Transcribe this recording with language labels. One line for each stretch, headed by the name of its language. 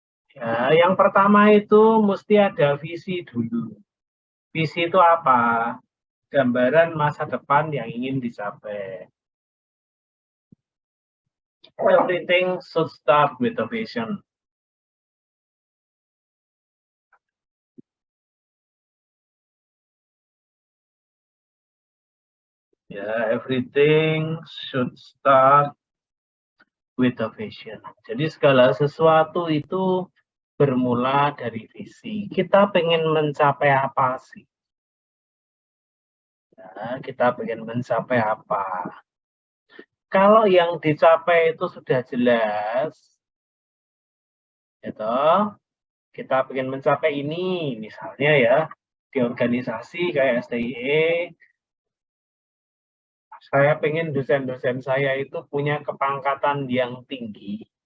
Indonesian: Ya, yang pertama itu mesti ada visi dulu. Visi itu apa? Gambaran masa depan yang ingin dicapai.
English: Everything should start with a vision. Ya, everything should start with a vision.
Indonesian: Jadi segala sesuatu itu bermula dari visi. Kita pengen mencapai apa sih? Ya, kita pengen mencapai apa? Kalau yang dicapai itu sudah jelas, itu kita pengen mencapai ini, misalnya ya di organisasi kayak STIE, saya pengen dosen-dosen saya itu punya kepangkatan yang tinggi.